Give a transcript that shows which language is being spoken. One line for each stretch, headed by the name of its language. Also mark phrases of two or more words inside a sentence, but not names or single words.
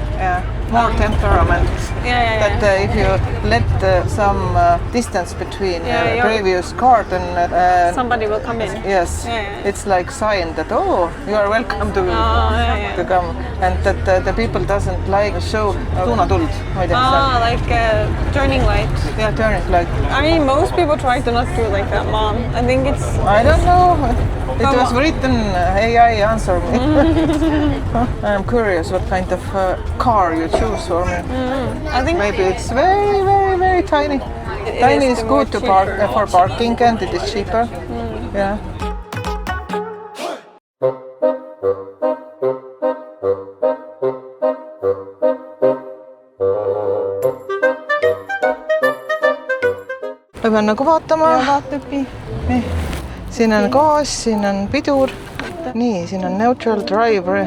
English: Yeah. More temperament. Yeah. That if you let some distance between Yeah, previous car, then Somebody will come in. yes, Yeah. it's like sign that you are welcome to yeah. to come, and that the people doesn't like show suunatuld.
Estonian: Ma ei tea, mis see on.
English: Like turning light. Yeah, turning light. I mean, most people try to not do like that, Mom. I think it's. I don't know. It Come was on. written. AI answer me. I'm curious what kind of car you choose for me. I think Maybe it's very, very, very tiny. Tiny is is the more good to park cheaper for parking, and it is cheaper. Yeah.
Estonian: ma pean nagu vaatama. vaatabki. Nii. Siin on gaas, siin on pidur. Nii, siin on
English: neutral drive.